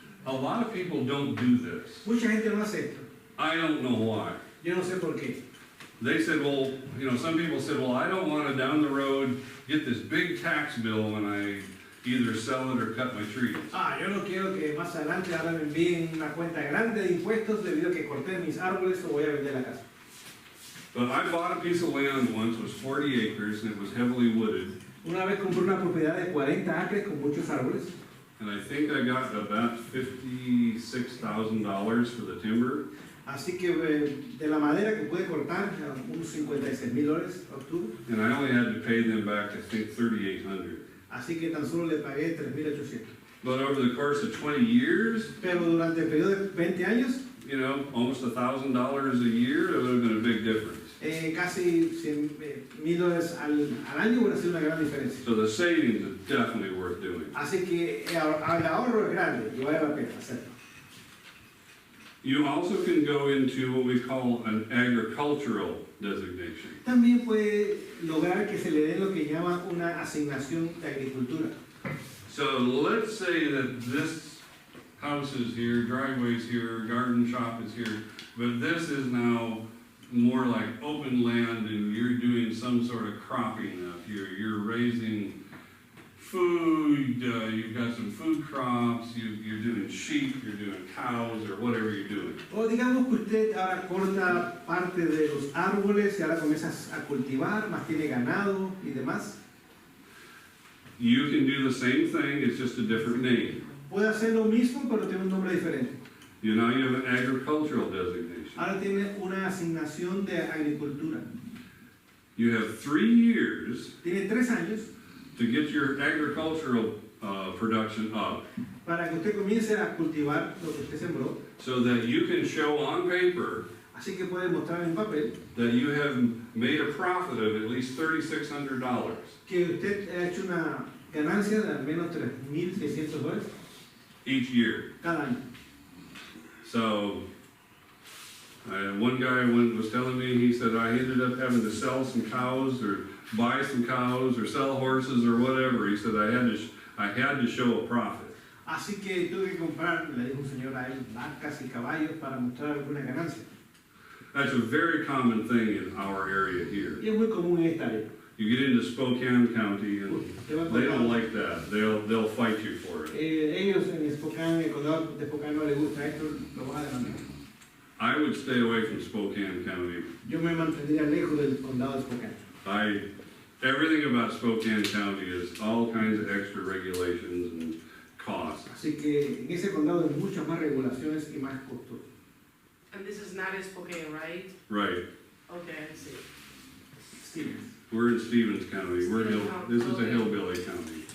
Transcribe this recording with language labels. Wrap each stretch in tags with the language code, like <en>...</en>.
<en>A lot of people don't do this.</en> <es>Mucha gente no hace esto.</es> <en>I don't know why.</en> <es>Yo no sé por qué.</es> <en>They said, well, some people said, well, I don't wanna down the road get this big tax bill when I either sell it or cut my trees.</en> <es>Yo no quiero que más adelante ahora me envíen una cuenta grande de impuestos debido a que corté mis árboles o voy a vender la casa.</es> <en>But I bought a piece of land once, it was 40 acres, and it was heavily wooded.</en> <es>Una vez compré una propiedad de 40 acres con muchos árboles</es> <en>And I think I got about $56,000 for the timber.</en> <es>Así que de la madera que pude cortar, unos $56,000 obtuve.</es> <en>And I only had to pay them back, I think, $3,800.</en> <es>Así que tan solo le pagué $3,800.</es> <en>But over the course of 20 years,</en> <es>Pero durante el periodo de 20 años,</es> <en>almost $1,000 a year, it would have been a big difference.</en> <es>casi $100,000 al año hubiera sido una gran diferencia.</es> <en>So the savings is definitely worth doing.</en> <es>Así que el ahorro es grande y vale la pena hacerlo.</es> <en>You also can go into what we call an agricultural designation.</en> <es>También puede lograr que se le dé lo que llama una asignación de agricultura.</es> <en>So let's say that this house is here, driveway's here, garden shop is here, but this is now more like open land and you're doing some sort of cropping up here. You're raising food, you've got some food crops, you're doing sheep, you're doing cows, or whatever you're doing.</en> <es>O digamos que usted ahora corta parte de los árboles y ahora comienzas a cultivar, más tiene ganado y demás.</es> <en>You can do the same thing, it's just a different name.</en> <es>Puede hacer lo mismo, pero tiene un nombre diferente.</es> <en>You know, you have an agricultural designation.</en> <es>Ahora tiene una asignación de agricultura.</es> <en>You have 3 years</en> <es>Tiene 3 años</es> <en>to get your agricultural production up</en> <es>para que usted comience a cultivar lo que usted sembró.</es> <en>so that you can show on paper</en> <es>Así que puede mostrar en papel</es> <en>that you have made a profit of at least $3,600</en> <es>que usted ha hecho una ganancia de al menos $3,600</es> <en>each year.</en> <es>cada año.</es> <en>So, one guy was telling me, he said, I ended up having to sell some cows or buy some cows or sell horses or whatever. He said, I had to show a profit.</en> <es>Así que tuve que comprar, le dijo un señor a él, vacas y caballos para mostrar alguna ganancia.</es> <en>That's a very common thing in our area here.</en> <es>Y es muy común en esta área.</es> <en>You get into Spokane County and</en> <es>Te va a</es> <en>they don't</en> <es>contar,</es> <en>like that. They'll fight you for it.</en> <es>ellos en Spokane, el condado de Spokane no les gusta esto, lo van a demandar.</es> <en>I would stay away from Spokane County.</en> <es>Yo me mantendría lejos del condado de Spokane.</es> <en>Everything about Spokane County is all kinds of extra regulations and costs.</en> <es>Así que en ese condado hay muchas más regulaciones y más costos.</es> <en>And this is not in Spokane, right? Right. Okay, I see. Stevens. We're in Stevens County. This is a hillbilly county.</en>